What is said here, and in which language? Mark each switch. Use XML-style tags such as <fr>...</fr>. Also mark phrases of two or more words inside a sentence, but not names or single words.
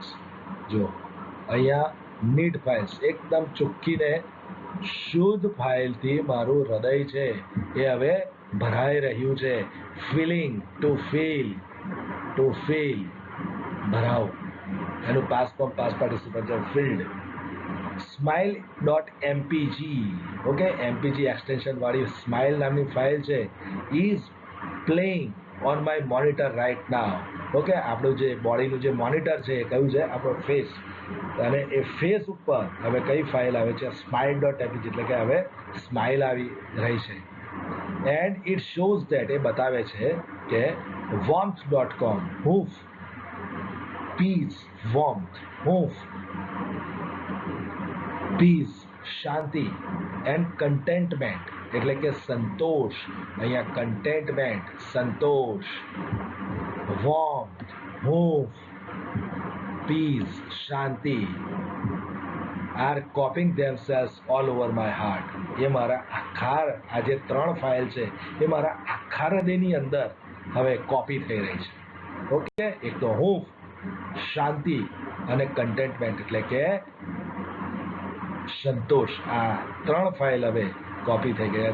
<gu>જો અહીંયા</gu> <en>neat files</en> <gu>એકદમ ચોખ્ખીને શુદ્ધ ફાઇલથી મારું હૃદય છે એ હવે ભરાઈ રહ્યું છે.</gu> <en>filling, to feel, to feel, ભરાવ, એનું past participle છે ફિલ્ડ. smile.mpg, okay, MPG extension</en> <gu>વાળી સ્માઇલ નામની ફાઇલ છે,</gu> <en>is playing on my monitor right now.</en> <gu>ઓકે, આપણું જે બોડીનું જે મોનિટર છે એ કયું છે, આપણો ફેસ, અને એ ફેસ ઉપર હવે કઈ ફાઇલ આવે છે,</gu> <en>smile.mpg,</en> <gu>એટલે કે હવે સ્માઇલ આવી રહી છે.</gu> <en>and it shows that,</en> <gu>એ બતાવે છે કે warmth.com, હૂંફ,</gu> <en>peace, warmth,</en> <gu>હૂંફ, પીસ, શાંતિ,</gu> <en>and contentment</en> <gu>એટલે કે સંતોષ.</gu> <en>અહીંયા કન્ટેન્ટમેન્ટ, સંતોષ, વોર્મથ, હૂંફ, પીસ, શાંતિ are copying themselves all over my heart.</en> <gu>એ મારા આખા આ જે ત્રણ ફાઇલ છે એ મારા આખા હૃદયની અંદર હવે કોપી થઈ રહી છે. ઓકે, એક તો હૂંફ, શાંતિ અને કન્ટેન્ટમેન્ટ એટલે કે સંતોષ. આ ત્રણ ફાઇલ હવે કોપી થઈ ગઈ.</gu>